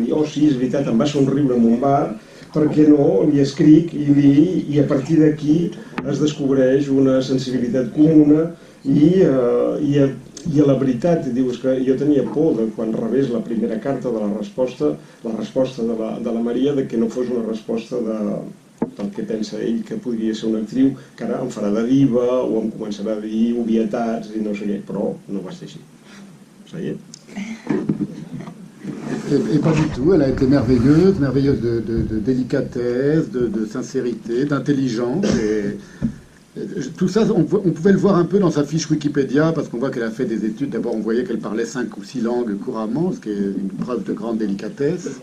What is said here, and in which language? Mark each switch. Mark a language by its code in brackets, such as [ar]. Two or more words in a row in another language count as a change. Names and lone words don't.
[ca] dir, oh sí, és veritat, em va somriure en un bar, per què no, li escric i a partir d'aquí es descobreix una sensibilitat comuna i la veritat, dius que jo tenia por de quan rebés la primera carta de la resposta de la Maria, de que no fos una resposta del que pensa ell que podria ser una actriu que ara em farà de diva o em començarà a dir obvietats i no sé què, però no va ser així. [fr] Et pas du tout, elle a été merveilleuse de délicatesse, de sincérité, d'intelligence. Tout ça, on pouvait le voir un peu dans sa fiche Wikipédia, parce qu'on voit qu'elle a fait des études. D'abord, on voyait qu'elle parlait 5 ou 6 langues couramment, ce qui est une preuve de grande délicatesse.